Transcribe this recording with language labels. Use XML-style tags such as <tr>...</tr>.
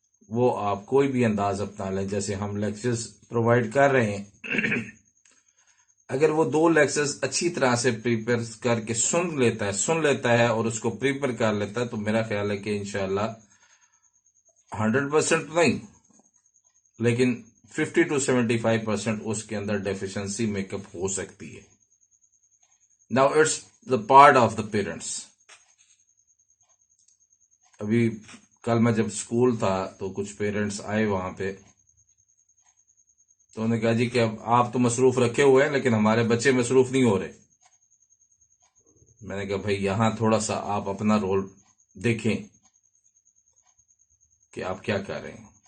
<ur>وہ آپ کوئی بھی انداز اپنا لیں، جیسے ہم لیکچرز پرووائڈ کر رہے ہیں، اگر وہ 2 لیکچرز اچھی طرح سے پریپیئر کر کے سن لیتا ہے اور اس کو پریپیئر کر لیتا ہے، تو میرا خیال ہے کہ انشاءاللہ 100% نہیں، لیکن 50 to 75% اس کے اندر ڈیفیشنسی میک اپ ہو سکتی ہے.</ur> <en>Now it's the part of the parents.</en> <ur>ابھی کل میں جب اسکول تھا تو کچھ پیرنٹس آئے وہاں پہ، تو انہوں نے کہا جی کہ اب آپ تو مصروف رکھے ہوئے ہیں لیکن ہمارے بچے مصروف نہیں ہو رہے. میں نے کہا بھائی یہاں تھوڑا سا آپ اپنا رول دیکھیں کہ آپ کیا کر رہے ہیں.</ur>